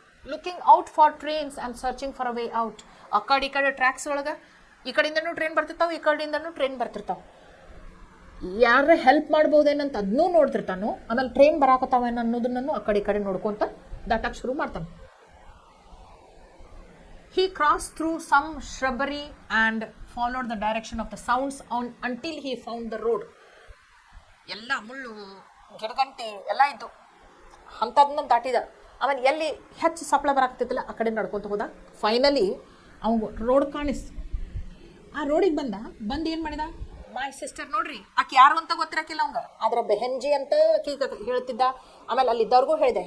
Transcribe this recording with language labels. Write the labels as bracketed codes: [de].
[en] Looking out for trains and searching for a way out. [kn] ಆ ಕಡೆ tax ಒಳಗೆ ಈ ಕಡೆಯಿಂದನೂ ಟ್ರೈನ್ ಬರ್ತಿರ್ತಾವೆ, ಈ ಕಡೆಯಿಂದನೂ ಟ್ರೈನ್ ಬರ್ತಿರ್ತಾವೆ. ಯಾರ ಹೆಲ್ಪ್ ಮಾಡ್ಬೋದೇನಂತ ಅದನ್ನೂ ನೋಡ್ತಿರ್ತಾನು. ಆಮೇಲೆ ಟ್ರೈನ್ ಬರಾಕತ್ತಾವೇನು ಅನ್ನೋದನ್ನು ಆ ಕಡೆ ನೋಡ್ಕೊತ ದಾಟಕ್ಕೆ ಶುರು ಮಾಡ್ತಾನೆ. [en] He crossed through some shrubbery and followed the direction of the sounds until he found the road. [kn] ಎಲ್ಲ ಮುಳ್ಳು ಗಿಡಗಂಟೆ ಎಲ್ಲ ಇದ್ದು ಅಂಥದನ್ನ ದಾಟಿದ. ಆಮೇಲೆ ಎಲ್ಲಿ ಹೆಚ್ಚು ಸಪ್ಳ ಬರಾಕ್ತಿದ್ದಿಲ್ಲ ಆ ಕಡೆ ನಡ್ಕೊತ ಹೋದ. ಫೈನಲಿ ಅವ್ನು ರೋಡ್ ಕಾಣಿಸ್ತು. ಆ ರೋಡಿಗೆ ಬಂದು ಏನು ಮಾಡಿದ, [en] my sister [kn] ನೋಡ್ರಿ, ಆಕೆ ಯಾರು ಅಂತ ಗೊತ್ತಿರಕ್ಕಿಲ್ಲ ಅವಂಗ, ಆದ್ರೆ ಬೆಹೆಂಜಿ ಅಂತ ಆಕಿ ಹೇಳ್ತಿದ್ದ. ಆಮೇಲೆ ಅಲ್ಲಿದ್ದವ್ರಿಗೂ ಹೇಳಿದೆ.